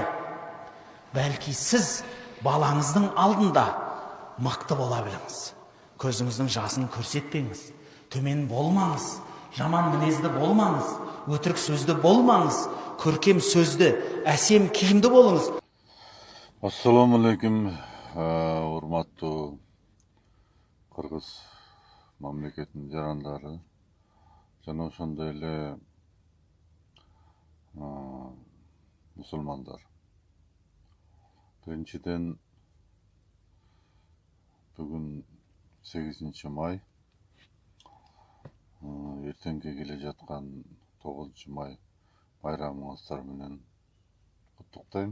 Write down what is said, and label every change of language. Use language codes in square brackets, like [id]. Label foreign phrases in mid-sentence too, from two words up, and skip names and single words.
[kk] Бәлки сіз балаңыздың алдында мықты бола біліңіз. Көзіңіздің жасын көрсетпеңіз, төмен болмаңыз, жаман мінезді болмаңыз, өтірік сөзді болмаңыз, көркем сөзді, әсем киімді болыңыз. [ky] Ассаламалейкум, урматтуу Кыргыз мамлекетинин жарандары жана ошондой эле мусулмандар. Биринчиден бүгүн 8 май, эртеңге келе жаткан 9 май байрамыңыздар менен куттуктайм.